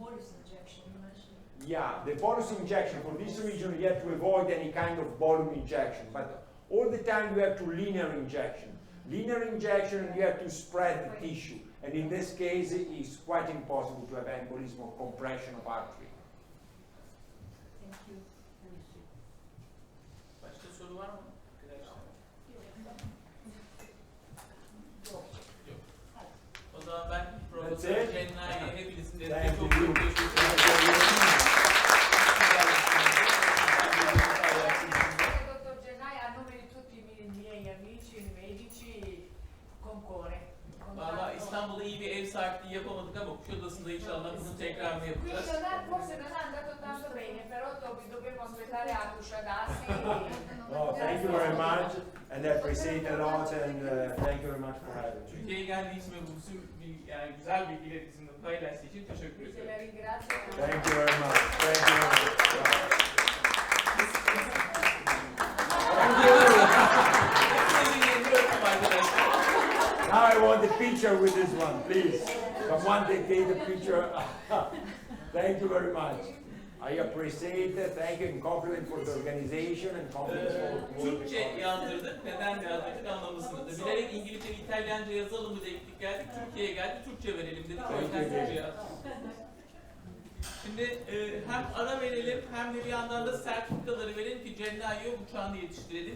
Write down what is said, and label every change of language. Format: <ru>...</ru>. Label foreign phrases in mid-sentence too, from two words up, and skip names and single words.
<en>Yeah, the bolus injection for this region you have to avoid any kind of volume injection, but all the time you have to linear injection. Linear injection, you have to spread the tissue, and in this case it's quite impossible to have embolism or compression of artery. Thank you.</en> <tr>Başka soru var mı? Yok. O zaman ben Profesör Cenna'ya hepinizin de çok teşekkür ederim.</tr> <it>Dottor Gennai, a nome di tutti i miei amici medici, concorre.</it> <tr>Valla İstanbul'da iyi bir ev sahipliği yapamadık ama Kuşadası'nda inşallah bunu tekrarını yapacağız.</tr> <it>Forse non è andato tanto bene, però dobbiamo aspettare a Cusciadassi.</it> <en>Oh, thank you very much, and I appreciate a lot, and thank you very much for having me.</en> <tr>Türkiye'ye geldiği için ve bu yani güzel bilgileri bizimle paylaştığı için teşekkür</tr> <it>Se</it> <tr>ederim.</tr> <it>la ringrazio.</it> <en>Thank you very much. Thank you very much. Now I want the picture with this one, please. Someone take the picture. Thank you very much. I appreciate it. Thank you and compliment for the organization and compliment for</en> <tr>Türkçe yazdırdık. Neden yazdırdık anlamasını da. Bilerek İngilizce, İtalyanca yazalım mı dedik geldik. Türkiye'ye geldik. Türkçe verelim dedik. O yüzden Türkçe yazdık. Şimdi hem ara verelim hem de bir yandan da sertifikaları verelim ki Cenna'yı uçağını yetiştirelim.</tr>